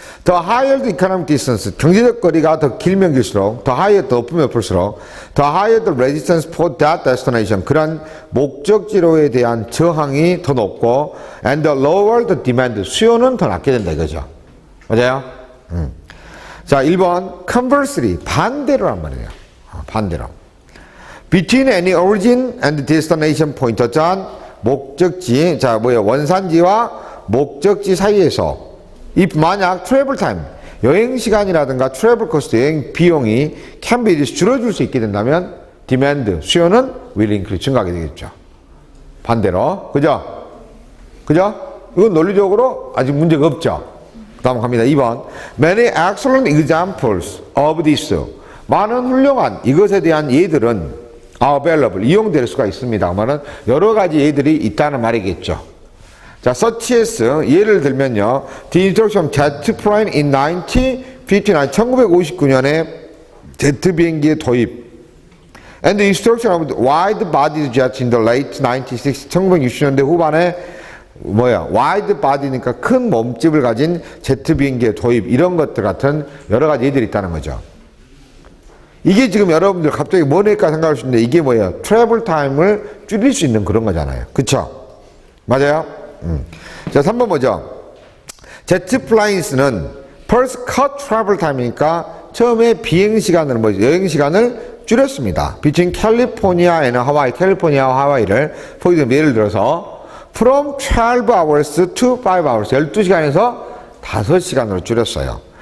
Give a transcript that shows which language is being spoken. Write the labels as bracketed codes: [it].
[en] The higher the economic distance, [ko] 경제적 거리가 더 길면 길수록, [en] the higher 더 높으면 높을수록, the higher the resistance for that destination, [ko] 그런 목적지로에 대한 저항이 더 높고, [en] and the lower the demand, [ko] 수요는 더 낮게 된다 이거죠. 맞아요? 자, 1번, conversely, 반대로란 말이에요. 반대로. [en] Between any origin and destination point, [ko] 어쩌한 목적지, 자, 뭐예요? 원산지와 목적지 사이에서, if 만약 [en] travel time, [ko] 여행 시간이라든가 [en] travel cost, [ko] 여행 비용이 can be 줄어들 수 있게 된다면, demand, 수요는 [en] will increase, [ko] 증가하게 되겠죠. 반대로. 그죠? 그죠? 이건 논리적으로 아직 문제가 없죠. 다음 갑니다. 2번. [en] Many excellent examples of this. [ko] 많은 훌륭한 이것에 대한 예들은 available, 이용될 수가 있습니다. 그러면 여러 가지 예들이 있다는 말이겠죠. 자, such as, 예를 들면요. [en] The introduction of jet plane in 1959, [ko] 1959년에 제트 비행기의 도입. [en] And the introduction of wide-bodied jets in the late 1960s, [ko] 1960년대 후반에 [en] wide body니까 [ko] 큰 몸집을 가진 제트 비행기의 도입, 이런 것들 같은 여러 가지 예들이 있다는 거죠. 이게 지금 여러분들 갑자기 뭐일까 생각할 수 있는데, 이게 뭐예요? 트래블 타임을 줄일 수 있는 그런 거잖아요. 그쵸? 맞아요? 자, 3번 뭐죠? 제트 플라인스는 first cut travel time이니까 처음에 비행 시간을 뭐죠? 여행 시간을 줄였습니다. [en] between California and Hawaii, [ko] 캘리포니아와 하와이를 예를 들어서 [en] from 12 hours to 5 hours, [ko] 12시간에서 5시간으로 줄였어요.